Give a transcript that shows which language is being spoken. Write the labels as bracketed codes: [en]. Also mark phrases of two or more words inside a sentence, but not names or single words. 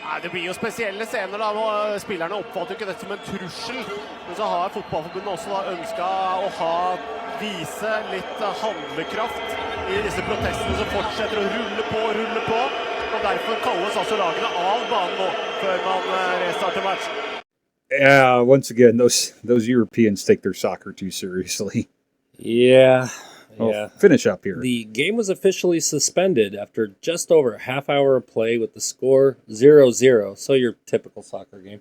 [no] Nei, det blir jo spesielle scener da, hvor spillerne oppfatter ikke dette som en trussel. Men så har fotballforbundet også da ønsket å vise litt handlekraft i disse protestene som fortsetter å rulle på. Og derfor kalles altså lagene av banen nå, før man restarter match. [en] Yeah, once again, those Europeans take their soccer too seriously. Yeah. Well, finish up here. The game was officially suspended after just over a half hour of play with the score 0-0. So your typical soccer game.